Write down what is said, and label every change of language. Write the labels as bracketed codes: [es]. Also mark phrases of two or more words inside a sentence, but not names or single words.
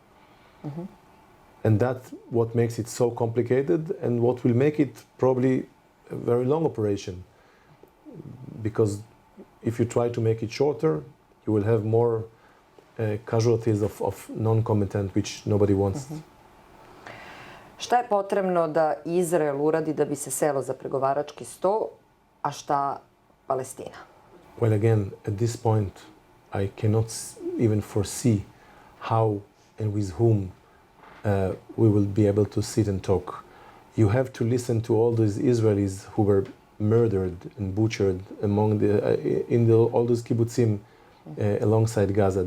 [en] And that's what makes it so complicated and what will make it probably a very long operation. Because if you try to make it shorter, you will have more casualties of non-combatant, which nobody wants. [sr] Šta je potrebno da Izrael uradi da bi se selo za pregovarački sto, a šta Palestina? [en] Well, again, at this point, I cannot even foresee how and with whom we will be able to sit and talk. You have to listen to all those Israelis who were murdered and butchered among all those kibbutzim alongside Gaza.